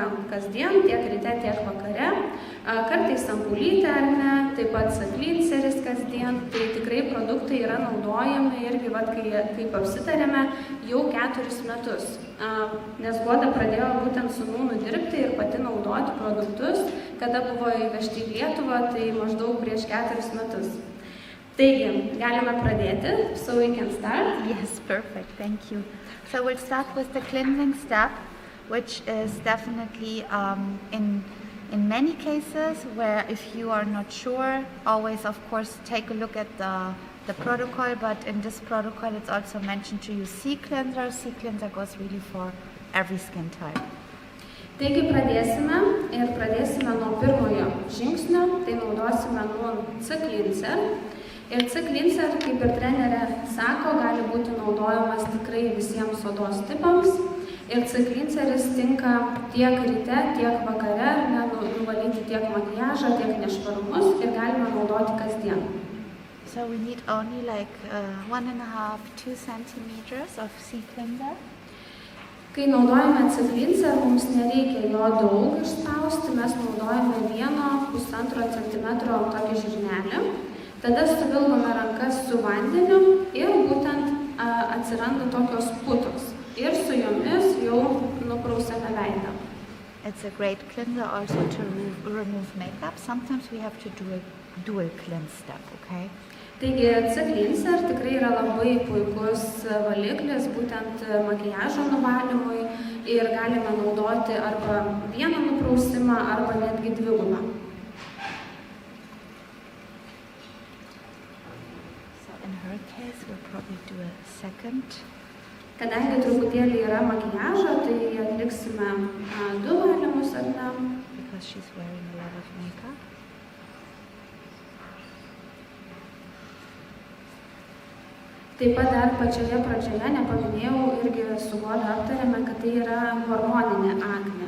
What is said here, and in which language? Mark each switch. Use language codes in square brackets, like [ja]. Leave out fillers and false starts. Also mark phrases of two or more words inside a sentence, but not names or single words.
[lt] kasdien, tiek ryte, tiek vakare, kartais ampulytė ar ne, taip pat saklinceris kasdien, tai tikrai produktai yra naudojami irgi, kaip apsitarėme, jau 4 metus, nes Guoda pradėjo būtent su nūnu dirbti ir pati naudoti produktus, kada buvo įvežti į Lietuvą, tai maždaug prieš 4 metus. Taigi, galime pradėti, [en] so we can start. Yes, perfect, thank you. So we'll start with the cleansing step, which is definitely in many cases where if you are not sure, always of course take a look at the protocol, but in this protocol it's also mentioned to use sea cleanser. Sea cleanser goes really for every skin type. [lt] Taigi pradėsime nuo pirmojo žingsnio, tai naudosime nuo C-cleanser. Ir C-cleanser, kaip ir trenerė sako, gali būti naudojamas tikrai visiems odos tipams. Ir C-cleanseris tinka tiek ryte, tiek vakare, nuvalyti tiek makiažą, tiek nešvarumus ir galime naudoti kasdien. [en] So we need only like 1.5–2 centimeters of sea cleanser. [lt] Kai naudojame C-cleanser, mums nereikia jo daug išspausti, mes naudojame 1–1,5 centimetro tokį žirnelį. Tada suvilgome rankas su vandeniu ir būtent atsiranda tokios putos. Ir su jomis jau nuprausėme veidą. [en] It's a great cleanser also to remove makeup. Sometimes we have to do a dual cleanse step, okay? [lt] Taigi C-cleanser tikrai yra labai puikus valiklis būtent makiažo nuvalymui ir galime naudoti arba vieną nuprausimą, arba netgi dvigubą. [en] In her case, we'll probably do a second. [lt] Kadangi truputėlį yra makiažo, tai atliksime 2 valymus, ar ne? [en] Because she's wearing a lot of makeup. [lt] Taip pat dar pačioje pradžioje nepaminėjau, irgi su Guoda aptarėme, kad tai yra hormoninė aknė.